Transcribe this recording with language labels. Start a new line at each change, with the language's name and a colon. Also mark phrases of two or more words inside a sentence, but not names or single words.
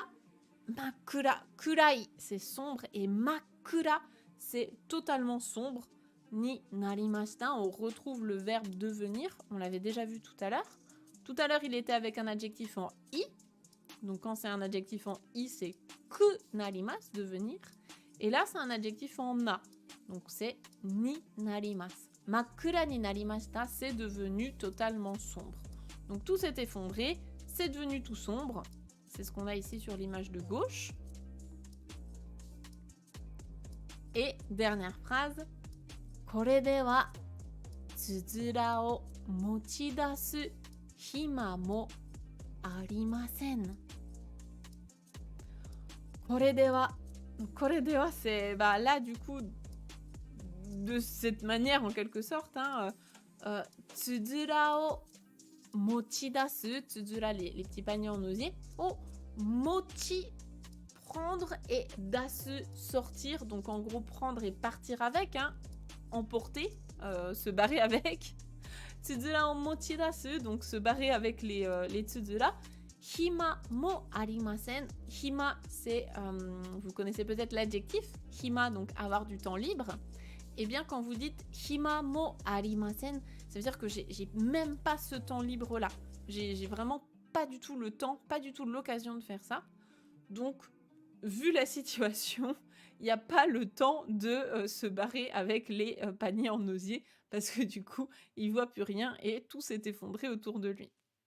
Japanese: 真っ暗、暗い,
French: c'est sombre. Et makura, c'est totalement sombre.
Japanese: になりました,
French: on retrouve le verbe devenir. On l'avait déjà vu tout à l'heure. Tout à l'heure, il était avec un adjectif en i. Donc, quand c'est un adjectif en i, c'est
Japanese: くなります,
French: devenir. Et là, c'est un adjectif en na. Donc, c'est
Japanese: になります。真っ暗になりました,
French: c'est devenu totalement sombre. Donc, tout s'est effondré. C'est devenu tout sombre. C'est ce qu'on a ici sur l'image de gauche. Et dernière phrase.
Japanese: これでは葛籠を持ち出す暇もありません. これでは,
French: c'est là du coup de cette manière en quelque sorte.
Japanese: 葛籠を持ち出す,
French: tsuzura les petits paniers en osier.
Japanese: を持ち,
French: prendre, et dasu, sortir. Donc en gros prendre et partir avec, hein, emporter, se barrer avec.
Japanese: 葛籠を持ち出す,
French: donc se barrer avec les tsuzura.
Japanese: 暇もありません.
French: Hima, c'est, vous connaissez peut-être l'adjectif. Hima, donc avoir du temps libre. Et bien quand vous dites
Japanese: 暇もありません,
French: ça veut dire que j'ai même pas ce temps libre là. J'ai vraiment pas du tout le temps, pas du tout l'occasion de faire ça. Donc, vu la situation, il n'y a pas le temps de se barrer avec les paniers en osier parce que du coup, il voit plus rien et tout s'est effondré autour de lui.